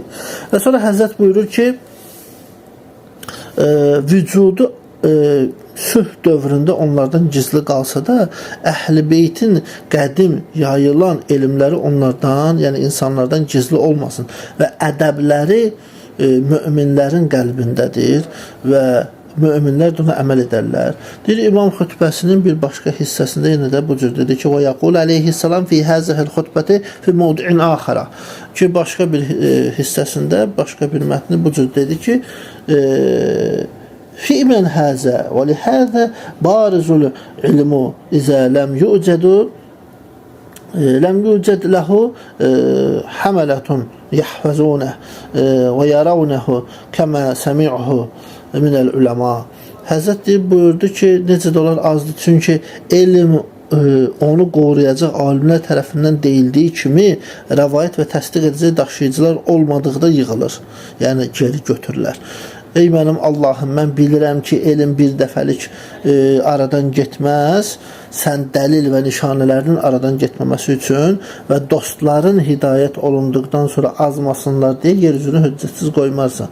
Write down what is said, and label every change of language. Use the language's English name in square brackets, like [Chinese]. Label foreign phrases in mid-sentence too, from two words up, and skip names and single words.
[Azerbaijani] Və sonra Həzrət buyurur ki, vücudu sülh dövründə onlardan gizli qalsa da, Əhl-i Beytin qədim yayılan elmləri onlardan, yəni insanlardan gizli olmasın və ədəbləri möminlərin qəlbindədir və möminlər də ona əməl edərlər. Deyir, İmam xütbəsinin bir başqa hissəsində yenə də bu cür dedi ki, [Arabic] ويقول عليه السلام في هذه الخطبة في موضع آخر, [Azerbaijani] ki, başqa bir hissəsində, başqa bir mətni bu cür dedi ki, [Arabic] في من هذا ولهذا بارز العلم إذا لم يوجد له حملة يحفظونه ويرونه كما سمعه من العلماء. [Azerbaijani] Həzrət buyurdu ki, necə də olar azdır, çünki elm onu qoruyacaq alimlər tərəfindən deyildiyi kimi rəvayət və təsdiq edəcək daşıyıcılar olmadıqda yığılır, yəni geri götürürlər. Ey mənim Allahım, mən bilirəm ki, elm bir dəfəlik aradan getməz, sən dəlil və nişanələrinin aradan getməməsi üçün və dostların hidayət olunduqdan sonra azmasınlar deyə yeryüzünü höccətsiz qoymarsan.